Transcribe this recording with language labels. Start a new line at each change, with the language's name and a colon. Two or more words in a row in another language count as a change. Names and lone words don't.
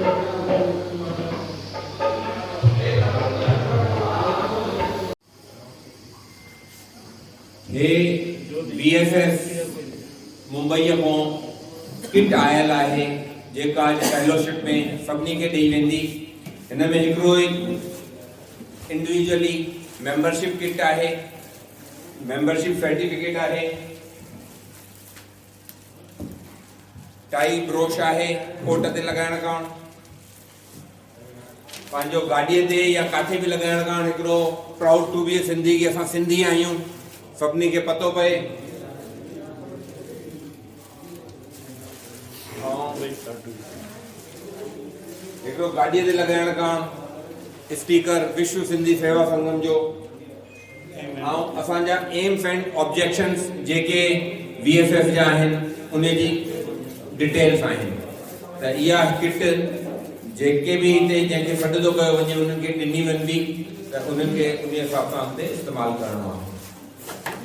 Sindhi: हे VSS मुंबई को किट आयल है जेका फेलोशिप में सभी के दी वेंदी। इनमें हिकिड़ो
English: individually membership kit
Sindhi: है,
English: membership certificate
Sindhi: है,
English: tie brooch
Sindhi: है कोट ते लगाइण कारण, पंहिंजो गाड़ीअ ते या काथे भी लगाइण कारण हिकिड़ो
English: proud to be a Sindhi
Sindhi: की असां सिंधी आहियूं, सभिनी के पतो पए। हिकिड़ो गाड़ीअ ते लगाइण कारण स्पीकर विश्व सिंधी सेवा संगम जो ऐं असांजा
English: aims and objections
Sindhi: जेके VSS जा आहिनि उन जी डिटेल्स आहिनि। त इहा किट जेके भी हिते जंहिंखे सॾु थो कयो वञे उन्हनि खे ॾिनी वेंदी त उन्हनि खे उन हिसाब सां अॻिते इस्तेमालु करणो आहे।